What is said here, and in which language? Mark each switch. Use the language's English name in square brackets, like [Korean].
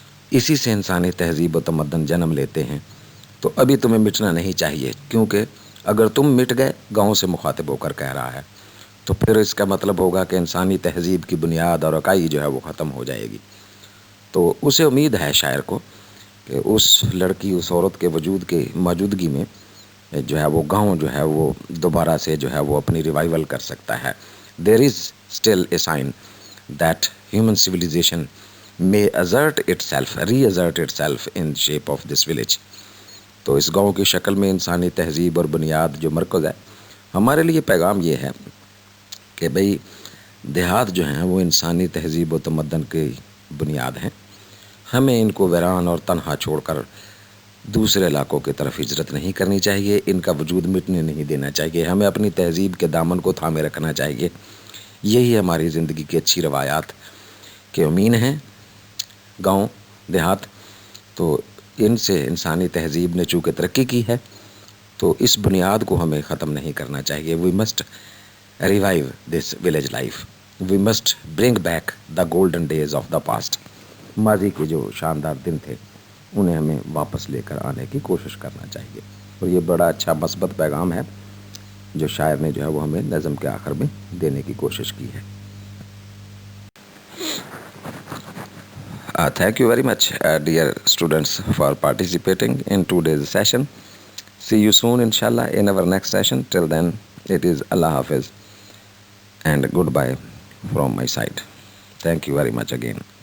[Urdu] اسی سے انسانی تہذیب و تمدن جنم لیتے ہیں. تو ابھی تمہیں مٹنا نہیں چاہیے، کیونکہ اگر تم مٹ گئے، گاؤں سے مخاطب ہو کر کہہ رہا ہے، تو پھر اس کا مطلب ہوگا کہ انسانی تہذیب کی بنیاد اور اکائی جو ہے وہ ختم ہو جائے گی. تو اسے امید ہے شاعر کو کہ اس لڑکی، اس عورت کے وجود کے موجودگی میں جو ہے وہ گاؤں جو ہے وہ دوبارہ سے جو ہے وہ اپنی ریوائول کر سکتا ہے. [English] There is still a sign that human civilization may assert itself, re-assert itself in shape of this village. [Urdu] تو اس گاؤں کی شکل میں انسانی تہذیب اور بنیاد جو مرکز ہے. ہمارے لیے پیغام یہ ہے کہ بھئی دیہات جو ہیں وہ انسانی تہذیب و تمدن کی بنیاد ہیں. ہمیں ان کو ویران اور تنہا چھوڑ کر دوسرے علاقوں کی طرف ہجرت نہیں کرنی چاہیے، ان کا وجود مٹنے نہیں دینا چاہیے. ہمیں اپنی تہذیب کے دامن کو تھامے رکھنا چاہیے. یہی ہماری زندگی کی اچھی روایات کے امین ہیں. گاؤں دیہات تو ان سے انسانی تہذیب نے چونکہ ترقی کی ہے، تو اس بنیاد کو ہمیں ختم نہیں کرنا چاہیے. [English] We must revive this village life, we must bring back the golden days of the past. [Urdu] ماضی کے جو شاندار دن تھے انہیں ہمیں واپس لے کر آنے کی کوشش کرنا چاہیے. اور یہ بڑا اچھا مثبت پیغام ہے جو شاعر نے جو ہے وہ ہمیں نظم کے آخر میں دینے کی کوشش کی ہے. [English] Thank you very much, dear students, for participating in today's session. See you soon, inshallah, in our next session. Till then, it is Allah Hafiz and goodbye from my side. Thank you very much again.